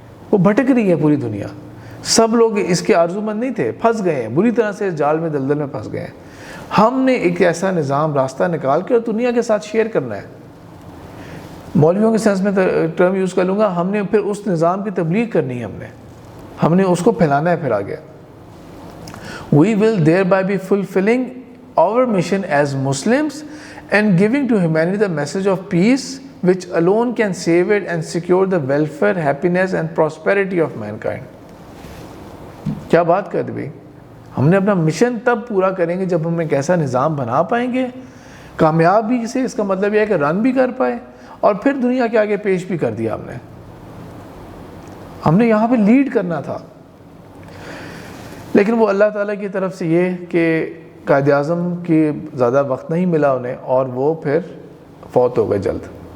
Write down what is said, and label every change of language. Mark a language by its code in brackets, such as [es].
[ur] وہ بھٹک رہی ہے پوری دنیا, سب لوگ اس کے آرزو مند نہیں تھے, پھنس گئے ہیں بری طرح سے, جال میں دلدل میں پھنس گئے ہیں. ہم نے ایک ایسا نظام راستہ نکال کے اور دنیا کے ساتھ شیئر کرنا ہے. مولویوں کے سینس میں ٹرم یوز کر لوں گا, ہم نے پھر اس نظام کی تبلیغ کرنی ہے, ہم نے اس کو پھیلانا ہے پھر آگے. [en] We will thereby be fulfilling our mission as Muslims and giving to humanity the message of peace which alone can save it and secure the welfare, happiness and prosperity of mankind. [ur] کیا بات کر دی بھائی, ہم نے اپنا mission تب پورا کریں گے جب ہم ایک ایسا نظام بنا پائیں گے کامیابی سے. اس کا مطلب یہ ہے کہ رن بھی کر پائے اور پھر دنیا کے آگے پیش بھی کر دیا. ہم نے یہاں پہ لیڈ کرنا تھا, لیکن وہ اللہ تعالیٰ کی طرف سے یہ کہ قائد اعظم کی زیادہ وقت نہیں ملا انہیں, اور وہ پھر فوت ہو گئے جلد.